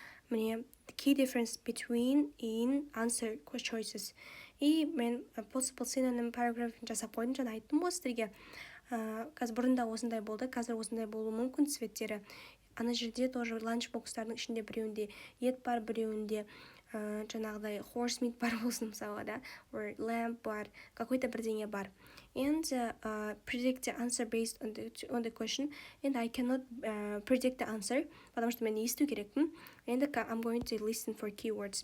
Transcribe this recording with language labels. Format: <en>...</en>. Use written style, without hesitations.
<en>Міне, the key difference between in answer choices.</en> <kk>И мен possible synonym paragraphын жасап қойдым, жаңа айттым ғой сіздерге. Қазір бұрында осындай болды, қазір осындай болуы мүмкін цветтері. Ана жерде тоже ланчбокстардың ішінде біреуінде ет бар, біреуінде жаңағыдай</kk> <en>horse meat</en> <kk>бар болсын мысалға, да, or lamb бар,</kk> <ru>какой-то</ru> <kk>бірдеңе бар.</kk> <en>And predict the answer based on the question. And I cannot predict the answer,</en> <kk>потому что мен есту керекпін.</kk> <en>And I'm going to listen for keywords.</en>